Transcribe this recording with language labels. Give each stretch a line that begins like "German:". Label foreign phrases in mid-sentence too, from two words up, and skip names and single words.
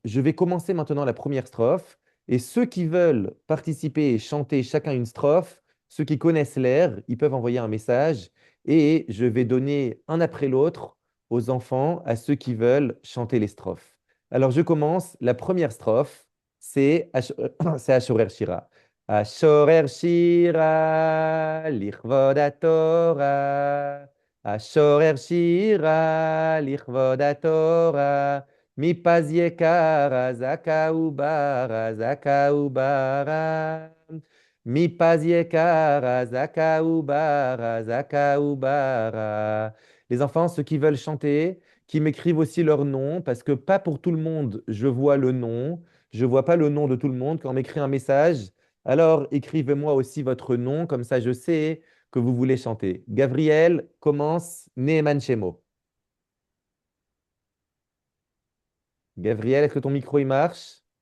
French: Je vais commencer maintenant la première strophe. Et ceux qui veulent participer et chanter chacun une strophe, ceux qui connaissent l'air, ils peuvent envoyer un message. Et je vais donner un après l'autre aux enfants, à ceux qui veulent chanter les strophes. Alors, je commence. La première strophe, c'est
Hebrew: אשורר שירה. השורר שירה לכבוד התורה, השורר שירה לכבוד התורה, מפז יקרה זכה וברה, זכה וברה, מפז יקרה זכה וברה, זכה וברה.
French: Les enfants, ceux qui veulent chanter, qui m'écrivent aussi leur nom, parce que pas pour tout le monde, je vois le nom. Je vois pas le nom de tout le monde. Quand on m'écrit un message, alors, écrivez-moi aussi votre nom, comme ça je sais que vous voulez chanter. Gabriel commence
Hebrew: נאמן שמו.
French: Gabriel, est-ce que ton micro il marche?